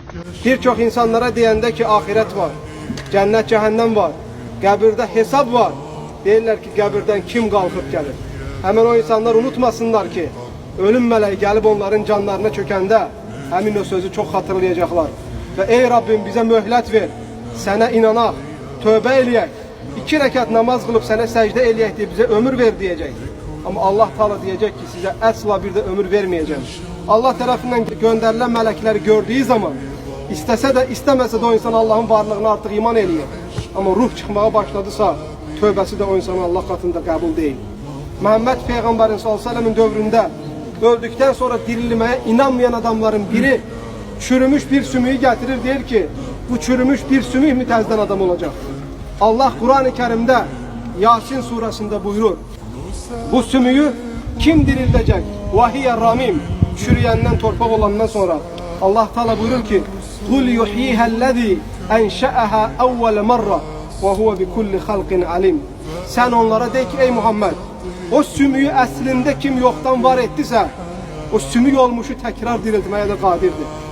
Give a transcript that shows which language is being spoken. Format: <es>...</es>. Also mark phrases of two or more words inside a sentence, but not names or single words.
<az>Birçok insanlara deyəndə ki, ahiret var, cennet cehennem var, qəbirdə hesab var. Deyirlər ki, qəbirdən kim qalxıb gəlir? Hemen o insanlar unutmasınlar ki, ölüm mələyi gəlib onların canlarına çökəndə həmin o sözü çox hatırlayacaqlar. Və ey Rabbim bizə möhlət ver, sənə inanaq, tövbə eləyək, 2 rəkat namaz qılıb sənə səcdə eləyək deyə bizə ömür ver deyəcək. Amma Allah Teala deyəcək ki, sizə əsla bir də ömür verməyəcəm. Allah tərəfindən göndərilən mələkləri gördüyü zaman istəsə də istəməsə də o insan Allahın varlığına artıq iman eləyir. Amma ruh çıxmağa başladısa tövbəsi də o insanın Allah katında qəbul deyil.</az> <tr>Muhammed Peygamberin</tr> <ar>صلى الله عليه وسلم'in</ar> <tr>dövründə öldükten sonra dirilmeye inanmayan adamların biri çürümüş bir sümüğü getirir, der ki bu çürümüş bir sümük mü təzdən adam olacak? Allah Kur'an-ı Kerim'de Yasin surasında buyurur. Bu sümüğü kim dirildecek?</tr> <ar>وَهِيَ رَمِيمٌ,</ar> <az>çürüyenden torpak olandan sonra Allah Teala buyurur ki</az> <ar>قُلْ يُحْيِيهَا الَّذ۪ي اَنْشَأَهَا اَوَّلَ مَرَّةً وَهُوَ بِكُلِّ خَلْقٍ عَلِيمٍ.</ar> <az>Sen onlara de ki ey Muhammed, o sümüğü əslində kim yoktan var etdiysə, o sümük olmuşu tekrar diriltmeye de qadirdir.</az>